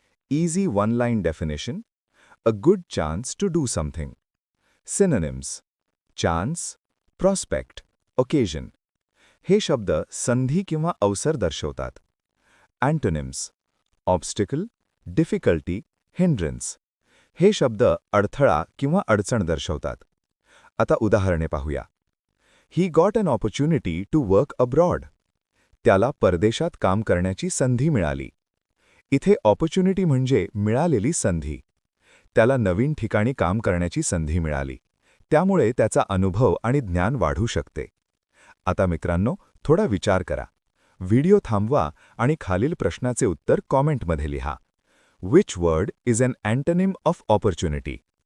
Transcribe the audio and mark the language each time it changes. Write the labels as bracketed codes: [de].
[en] Easy one-line definition: a good chance to do something. Synonyms: chance, prospect, occasion. [mr] हे शब्द संधी किंवा अवसर दर्शवतात. [en] Antonyms: obstacle, difficulty, hindrance. [mr] हे शब्द अडथळा किंवा अडचण दर्शवतात. आता उदाहरणे पाहूया. [en] He got an opportunity to work abroad. [mr] त्याला परदेशात काम करण्याची संधी मिळाली. इथे ऑपॉर्च्युनिटी म्हणजे मिळालेली संधी. त्याला नवीन ठिकाणी काम करण्याची संधी मिळाली. त्यामुळे त्याचा अनुभव आणि ज्ञान वाढू शकते. आता मित्रांनो, थोडा विचार करा. व्हिडिओ थांबवा आणि खालील प्रश्नाचे उत्तर कॉमेंटमध्ये लिहा. [en] Which word is an antonym of opportunity?